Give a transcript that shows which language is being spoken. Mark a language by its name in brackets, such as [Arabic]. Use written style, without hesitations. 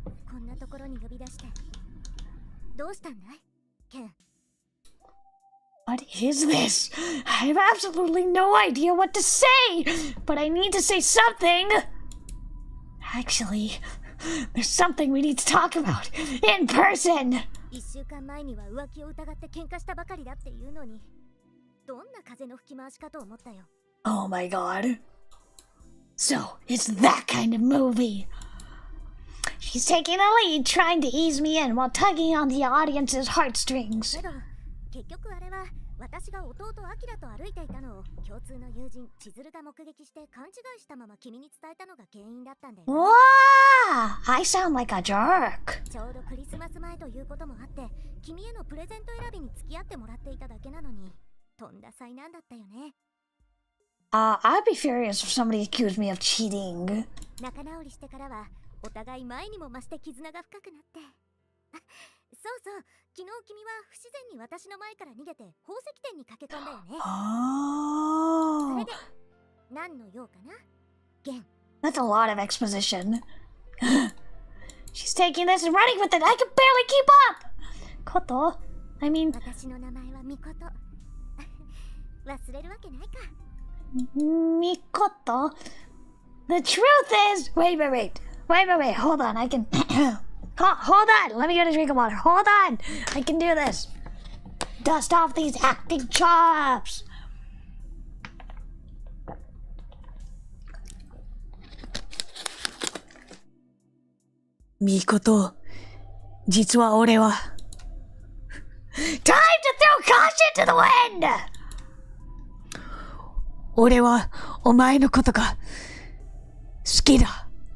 [Japanese] こんなところに呼び出してどうしたんだいケン。 [English] What is this? I have absolutely no idea what to say, but I need to say something. Actually, there's something we need to talk about in person. [Japanese] 1週間前には浮気を疑って喧嘩したばかりだっていうのに、どんな風の吹き回しかと思ったよ。 [English] Oh my god. So, it's that kind of movie. She's taking the lead, trying to ease me in while tugging on the audience's heartstrings. [Japanese] けど結局あれは私が弟アキラと歩いていたのを共通の友人千鶴が目撃して勘違いしたまま君に伝えたのが原因だったんだよ、ね。 [English] Wow! I sound like a jerk. [Japanese] ちょうどクリスマス前ということもあって君へのプレゼント選びに付き合ってもらっていただけなのにとんだ災難だったよね。 [English] I'd be furious if somebody accused me of cheating. [Japanese] 仲直りしてからはお互い前にも増して絆が深くなって。あ、そうそう、昨日君は不自然に私の前から逃げて宝石店に駆け込んだよね。 Oh. それで何の用かなゲン。 [English] That's a lot of exposition. She's taking this and running with it. I can barely keep up. Koto? I mean, [Japanese] 私の名前はミコト。忘れるわけないか。 [English] Mikoto. The truth is, wait. Hold on. I can. Hold on. Let me get a drink of water. Hold on. I can do this. Dust off these acting chops. Mikoto, [Japanese] 実は俺は [English] Time to throw caution to the wind! [Japanese] 俺はお前のことが好きだ。